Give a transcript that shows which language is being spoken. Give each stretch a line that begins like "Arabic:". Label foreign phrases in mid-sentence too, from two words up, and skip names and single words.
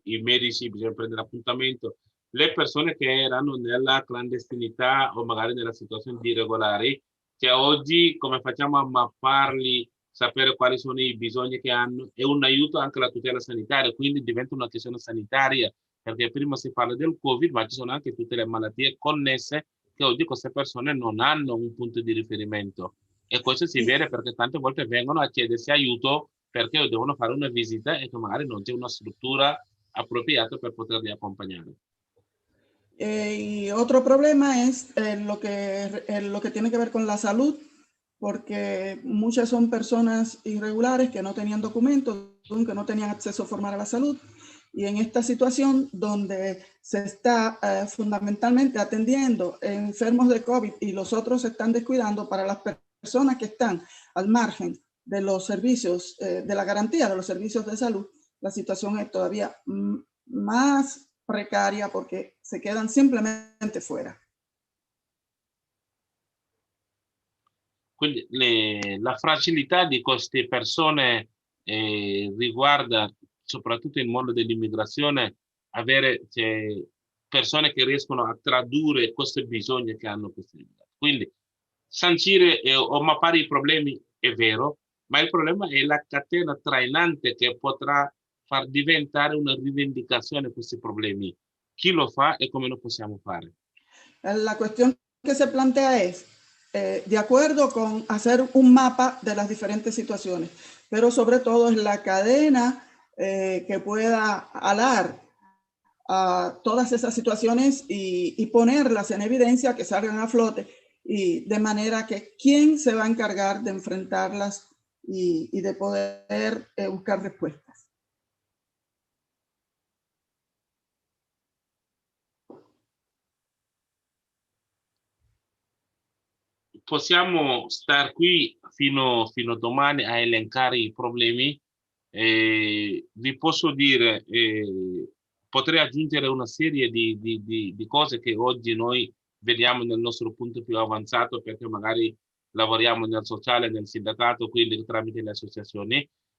Italian: i medici bisogna prendere appuntamento, le persone che erano nella clandestinità o magari nella situazione di irregolari, che oggi come facciamo a mapparli, sapere quali sono i bisogni che hanno, è un aiuto anche alla tutela sanitaria, quindi diventa una questione sanitaria, perché prima si parla del Covid, ma ci sono anche tutte le malattie connesse che oggi queste persone non hanno un punto di riferimento e questo si Y, vede perché tante volte vengono a chiedersi aiuto perché devono fare una visita e che magari non c'è una struttura appropriata per poterli accompagnare.
Spanish: y otro problema es lo que tiene que ver con la salud, porque muchas son personas irregulares que no tenían documentos, que no tenían acceso formal a la salud. Y en esta situación donde se está fundamentalmente atendiendo enfermos de COVID y los otros se están descuidando, para las personas que están al margen de los servicios, de la garantía de los servicios de salud, la situación es todavía más precaria porque se quedan simplemente fuera.
Italian: Quindi la fragilità di queste persone riguarda soprattutto il mondo dell'immigrazione, avere persone che riescono a tradurre questi bisogni che hanno questi immigrati. Quindi sancire o mappare i problemi è vero, ma il problema è la catena trainante che potrà far diventare una rivendicazione questi problemi. Chi lo fa e come lo possiamo fare?
Spanish: La cuestión que se plantea es, de acuerdo con hacer un mapa de las diferentes situaciones, pero sobre todo es la cadena que pueda alar a todas esas situaciones y ponerlas en evidencia, que salgan a flote, y de manera que quién se va a encargar de enfrentarlas y de poder buscar respuestas.
Italian: Possiamo star qui fino a domani a elencare i problemi. Vi posso dire, potrei aggiungere una serie di cose che oggi noi vediamo nel nostro punto più avanzato perché magari lavoriamo nel sociale, nel sindacato, quindi tramite le associazioni.